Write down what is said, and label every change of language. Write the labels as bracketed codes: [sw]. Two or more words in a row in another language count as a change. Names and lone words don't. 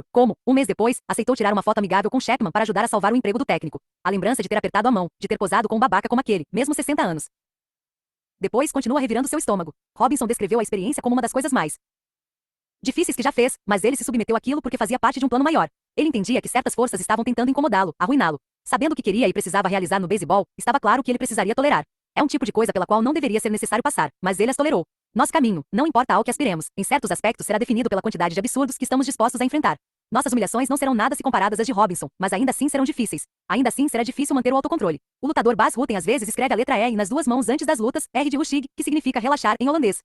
[pt] Como, um mês depois, aceitou tirar uma foto amigável com Chapman para ajudar a salvar o emprego do técnico. A lembrança de ter apertado a mão, de ter posado com um babaca como aquele, mesmo 60 anos. Depois continua revirando seu estômago. Robinson descreveu a experiência como uma das coisas mais difíceis que já fez, mas ele se submeteu àquilo porque fazia parte de um plano maior. Ele entendia que certas forças estavam tentando incomodá-lo, arruiná-lo. Sabendo o que queria e precisava realizar no beisebol, estava claro que ele precisaria tolerar. É um tipo de coisa pela qual não deveria ser necessário passar, mas ele as tolerou. Nosso caminho, não importa ao que aspiremos, em certos aspectos será definido pela quantidade de absurdos que estamos dispostos a enfrentar. Nossas humilhações não serão nada se comparadas às de Robinson, mas ainda assim serão difíceis. Ainda assim será difícil manter o autocontrole. O lutador Bas Rutten às vezes escreve a letra E nas duas mãos antes das lutas, R de Rushig, que significa relaxar em holandês.